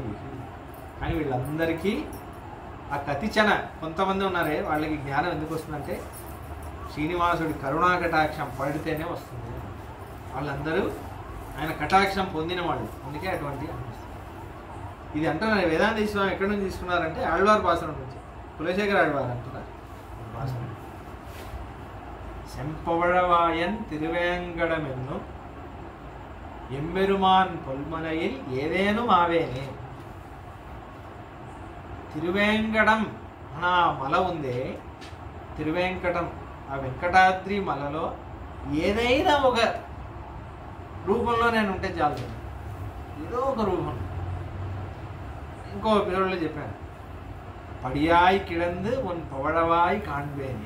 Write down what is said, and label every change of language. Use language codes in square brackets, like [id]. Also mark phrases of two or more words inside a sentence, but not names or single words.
[te] కానీ వీళ్ళందరికీ ఆ కతిచన కొంతమంది ఉన్నారే, వాళ్ళకి జ్ఞానం ఎందుకు వస్తుందంటే శ్రీనివాసుడి కరుణా కటాక్షం పడితేనే వస్తుంది. వాళ్ళందరూ ఆయన కటాక్షం పొందిన వాళ్ళు, అందుకే అటువంటి అనిపిస్తుంది. ఇది అంటున్నారు వేదాంత స్వామి ఎక్కడి నుంచి తీసుకున్నారంటే ఆళ్వార్ భాషణ నుంచి, కులశేఖర ఆళ్వార్ అంటున్నారు భాషణ. [ta] செம்பவழவாயன் திருவேங்கடமென்னு எம்பெருமான் பொல்மனையில் ஏதேனும் ఆవేనే. [te] తిరువేంకటం అన్న మల ఉందే, తిరువేంకటం ఆ వెంకటాద్రి మలలో ఏదైనా ఒక రూపంలో నేను ఉంటే చాలు, ఏదో ఒక రూపం. ఇంకో పిల్లలు చెప్పాను, [ta] படியாய் கிடந்து உன் பவளவாய் காண்பேனே.